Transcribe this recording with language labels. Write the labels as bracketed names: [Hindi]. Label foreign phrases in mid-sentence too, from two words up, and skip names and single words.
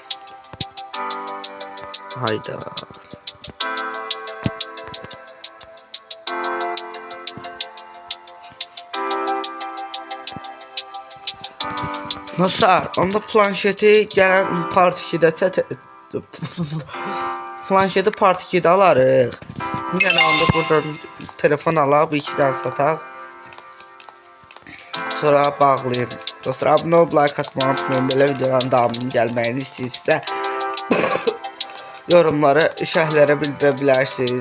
[Turkish] Hayda. Nasıl? [Azerbaijani] Onda planşeti gelen part 2'de planşeti part 2'de alarıq. Yəni onda buradan telefon alıb 2-dən sataq. Sonra bağlayın. Dostlar, abunə olub like atmayı unutmayın. Belə videoların davamının gəlməyini istəyirsə yorumlara, şərhlərə bildirə bilərsiniz.